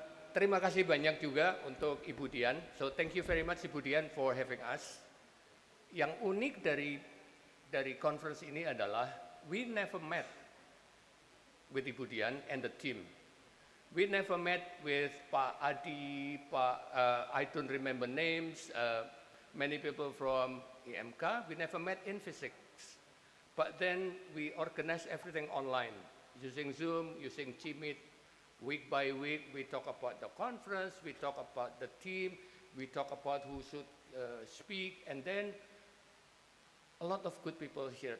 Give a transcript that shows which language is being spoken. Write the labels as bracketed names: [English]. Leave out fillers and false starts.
[Indonesian] Terima kasih banyak juga untuk Ibu Dian. [English] So thank you very much Ibu Dian for having us. [Indonesian] Yang unik dari conference ini adalah [English] we never met with Ibu Dian and the team. We never met with Pak Adi, I don't remember names, many people from IMK. We never met in physics. But then we organized everything online, using Zoom, using Gmeet. Week by week, we talk about the conference, we talk about the team, we talk about who should speak, and then a lot of good people here.